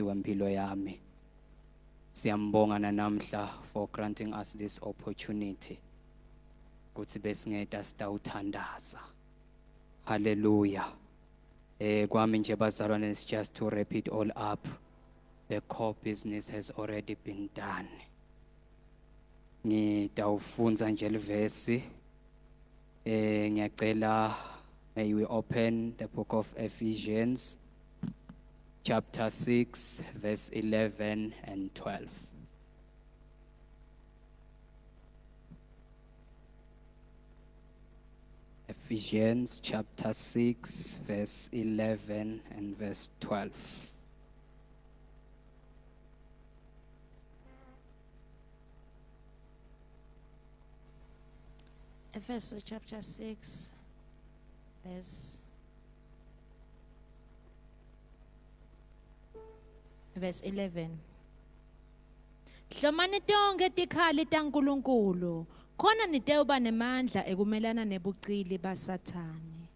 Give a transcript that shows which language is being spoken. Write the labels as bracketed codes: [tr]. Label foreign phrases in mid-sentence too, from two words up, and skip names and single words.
[ss] wempilo yami siyambonga namhla [en] for granting us this opportunity [ss] ukuthi besingeda sitawuthandaza [en] hallelujah [ss] kwami nje bazalwane [en] is just to wrap it all up the core business has already been done. [ss] Ngitawufunza nje livesi ngiyacela [en] may we open the book of Ephesians chapter 6 verse 11 and 12. Ephesians chapter 6 verse 11 and verse 12. Ephesians chapter 6, verse 11. [ss] Hlomani tonke tikhali taNkulunkulu, khona nitewuba nemandla ekumelana nebucili baSathane.